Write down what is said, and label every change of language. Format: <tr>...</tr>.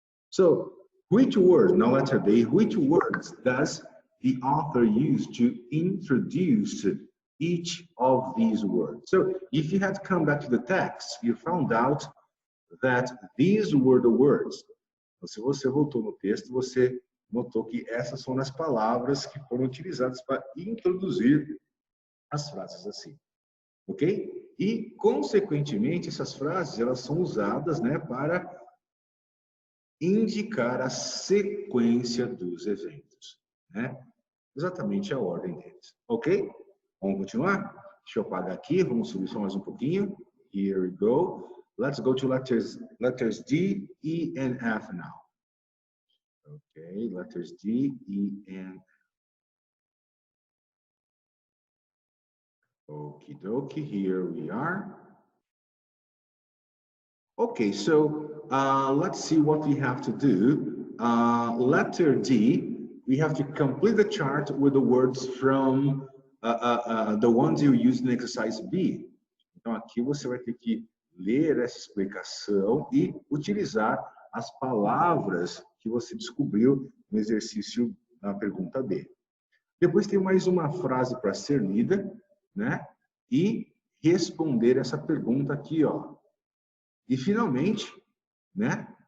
<en>So which word, now letter B, which words does the author use to introduce each of these words? So if you had come back to the text, you found out that these were the words.</en> <pt>Se você voltou no texto, você notou que essas são as palavras que foram utilizadas para introduzir as frases assim, ok? E, consequentemente, essas frases elas são usadas, né, para indicar a sequência dos eventos, né? Exatamente a ordem deles, ok? Vamos continuar? Deixa eu apagar aqui, vamos subir só mais um pouquinho.</pt> <en>Here we go. Let's go to letters D, E, and F now. Okay, letters D, E, and okie dokie, here we are. Okay, so let's see what we have to do. Letter D, we have to complete the chart with the words from the ones you use in exercise B.</en> <pt>Então aqui você vai ter que ler essa explicação e utilizar as palavras que você descobriu no exercício na pergunta B. Depois tem mais uma frase para ser lida, né? E responder essa pergunta aqui, ó. E finalmente, né?</pt>